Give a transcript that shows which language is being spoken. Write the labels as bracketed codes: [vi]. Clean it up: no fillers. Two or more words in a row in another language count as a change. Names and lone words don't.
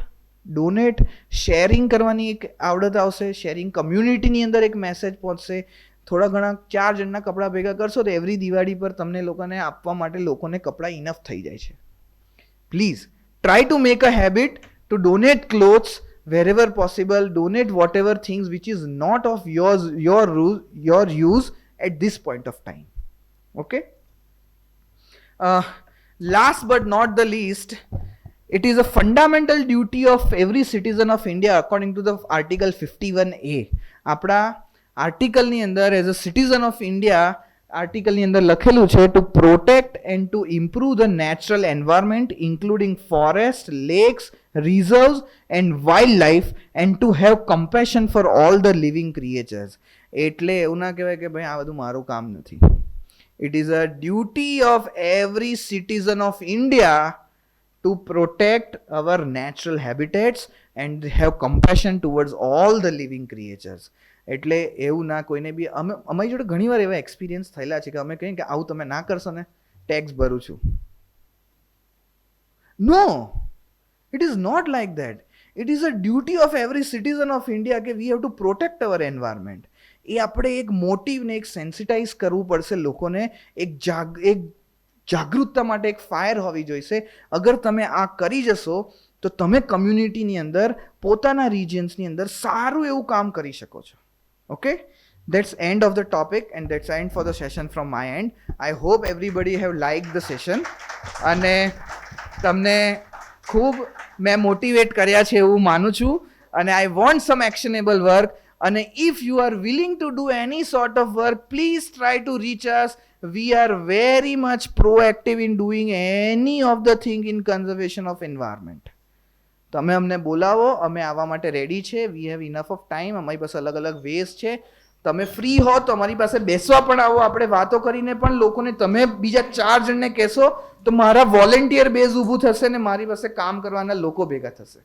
[gu] ડોનેટ, શેરિંગ કરવાની એક આવડત આવશે, [en] sharing community [gu] અંદર એક મેસેજ પહોંચશે. થોડા ઘણા 4 જણના કપડાં ભેગા કરશો તો એવરી દિવાળી પર તમને લોકોને આપવા માટે લોકોને કપડાં ઇનફ થઈ જાય છે. [en] Please try to make a habit to donate clothes wherever possible. Donate whatever things which is not of your use at this point of time. Okay. Last but not the least, it is a fundamental duty of every citizen of India according to the Article 51A. [gu] આપણા આર્ટિકલની અંદર [en] as a citizen of India [gu] આર્ટિકલની અંદર લખેલું છે [en] to protect and to improve the natural environment including forest, lakes, reserves and wildlife and to have compassion for all the living creatures. [gu] એટલે એવું ના કહેવાય કે ભાઈ આ બધું મારું કામ નથી. [en] It is a duty of every citizen of India to protect our natural habitats and have compassion towards all the living creatures. [gu] એટલે એવું ના કોઈને બી અમારી જોડે ઘણીવાર એવા એક્સપિરિયન્સ થયેલા છે કે અમે કહીએ કે આવું તમે ના કરશો ને ટેક્સ ભરું છું. [en] નો, it is not like that. It is a duty of every citizen of India કે we have to protect our environment. [gu] એ આપણે એક મોટિવ ને એક સેન્સિટાઇઝ કરવું પડશે લોકોને, એક જાગૃતતા માટે એક ફાયર હોવી જોઈશે. અગર તમે આ કરી જશો તો તમે કમ્યુનિટીની અંદર પોતાના રિજિયન્સની અંદર સારું એવું કામ કરી શકો છો. [en] Okay, that's end of the topic and that's end for the session from my end. I hope everybody have liked the session [gu] અને તમને ખૂબ મેં મોટિવેટ કર્યા છે એવું માનું છું અને [en] I want some actionable work. અને if you are willing to do any sort of work, please try to reach us. We are very much proactive in doing any of the thing in conservation of environment. [gu] તમે અમને બોલાવો, અમે આવવા માટે રેડી છે. [en] We have enough of time. [gu] અમારી પાસે અલગ અલગ વેઝ છે. તમે ફ્રી હો તો અમારી પાસે બેસવા પણ આવો, આપણે વાતો કરીને પણ લોકોને તમે બીજા 4 જણને કહેશો તો મારા વોલેન્ટિયર બેઝ ઊભું થશે ને મારી પાસે કામ કરવાના લોકો ભેગા થશે.